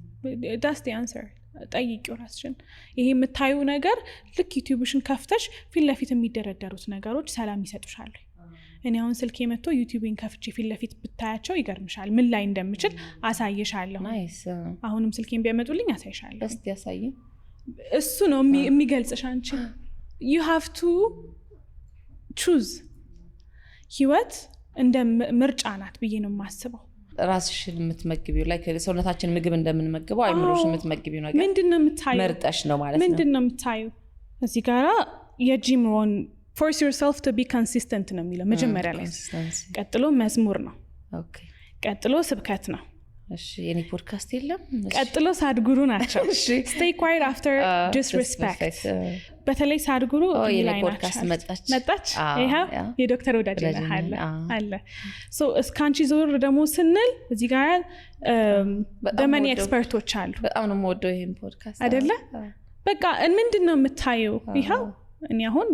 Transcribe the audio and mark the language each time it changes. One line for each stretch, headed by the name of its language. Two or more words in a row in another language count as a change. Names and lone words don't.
English: that's the answer።
Amharic: ጠይቂው ራስሽን። ይሄ የምታዩ ነገር ልክ ዩቲዩብሽን ከፍተሽ ፊት ለፊት የሚደረደሩት ነገሮች ሰላም ይሰጡሻል? እኔ አሁን ስልኬ መጥቶ ዩቲዩብን ከፍቼ ፊት ለፊት ብታያቸው ይገርምሻል። ምን ላይ እንደምችል አሳይሻለሁ። አሁንም ስልኬን ቢያመጡልኝ አሳይሻለሁ። እስቲ ያሳይ። እሱ ነው የሚገልጽሽ አንቺ።
English: you have to choose።
Amharic: ህይወት እንደ ምርጫ ናት ብዬ ነው የማስበው። ራስሽን የምትመግቢው ላይ ሰውነታችን ምግብ እንደምንመግበው አይምሮሽ የምትመግቢው ነገር ምንድነው የምታዩ? መርጠሽ ነው ማለት ነው። ምንድነው የምታዩ? እዚህ ጋራ የጂም ሮን
English: force yourself to be consistent
Amharic: ነው የሚለው መጀመሪያ ላይ። ቀጥሎ መዝሙር ነው። ቀጥሎ ስብከት ነው። እሺ የኔ ፖድካስት የለም። ቀጥሎ ሳድጉሩ ናቸው።
English: stay quiet after disrespect።
Amharic: በተለይ ሳድጉሩ የኔ ፖድካስት መጣች። ይሄ የዶክተር ወዳጅ አለ። ሶ እስካንቺ ዞር ደግሞ ስንል እዚህ ጋር በመኒ ኤክስፐርቶች አሉ። በጣም ነው የምወደው ይሄን ፖድካስት አይደለ? በቃ ምንድነው የምታየው? ይሄው እኔ አሁን